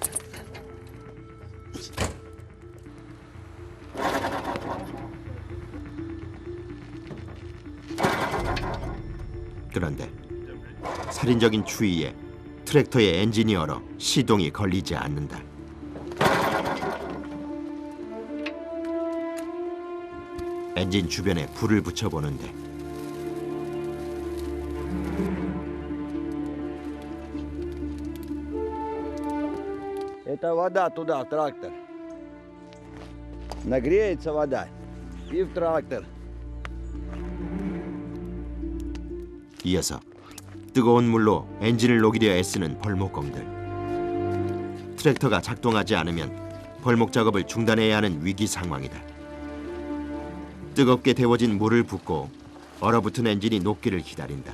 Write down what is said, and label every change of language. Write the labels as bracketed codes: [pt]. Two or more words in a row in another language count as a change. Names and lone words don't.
[ko] 그런데 살인적인 추위에 트랙터의 엔진이 얼어 시동이 걸리지 않는다. 엔진 주변에 불을 붙여보는데 [ru] Это вода туда, в трактор. Нагреется вода и в трактор. [ko] 이어서 뜨거운 물로 엔진을 녹이려 애쓰는 벌목공들. 트랙터가 작동하지 않으면 벌목 작업을 중단해야 하는 위기 상황이다. 뜨겁게 데워진 물을 붓고 얼어붙은 엔진이 녹기를 기다린다.